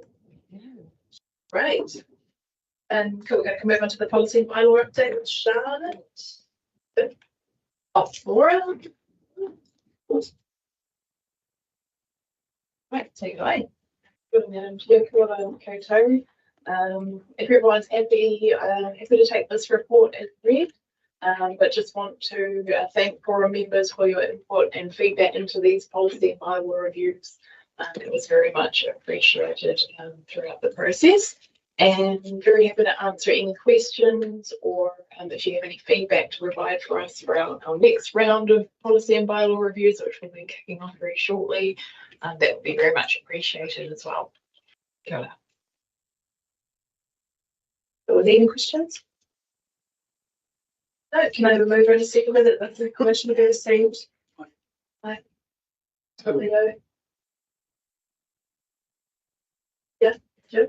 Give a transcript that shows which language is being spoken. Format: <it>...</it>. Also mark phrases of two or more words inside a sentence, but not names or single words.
<en>Great. And cool, we're going to move on to the policy and bylaw update with Charlotte. Good. Off Laura. Right, take it away. Good, Madam Chair,</en> <mi>kia ora koutou.</mi> <en>If everyone's happy to take this report as read, but just want to thank forum members for your input and feedback into these policy and bylaw reviews. It was very much appreciated throughout the process, and very happy to answer any questions or if you have any feedback to provide for us for our next round of policy and bylaw reviews, which we'll be kicking off very shortly. That would be very much appreciated as well.</en> <mi>Kia ora.</mi> <en>So, any questions? No, can I have a mover and a seconder that the commission will be received? Right. Totally go. Yeah, Jim?</en>